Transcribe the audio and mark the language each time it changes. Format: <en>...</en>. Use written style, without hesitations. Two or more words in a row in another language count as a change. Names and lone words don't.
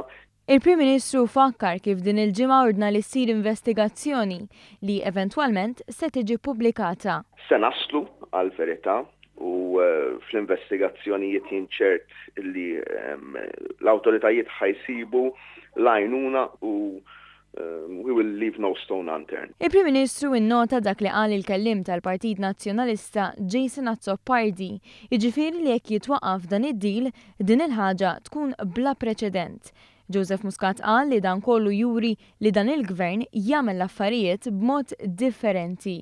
<mt>Il-Prim Ministru fakkar kif din il-ġimgħa ordna li ssir investigazzjoni li eventwalment se tiġi pubblikata. Se naslu għal verità u fl-investigazzjonijiet jinċert li l-awtoritajiet ħajsibu l-għajnuna u</mt> <en>we will leave no stone unturned.</en> <mt>Il-Prim Ministru innota dak li qal il-kellim tal-Partit Nazzjonalista Jason Azzopardi, jiġifieri li jekk jitwaqqaf dan id-deal din il-ħaġa tkun bla preċedent. Joseph Muscat qal li dan kollu juri li dan il-gvern jagħmel l-affarijiet b'mod differenti.</mt>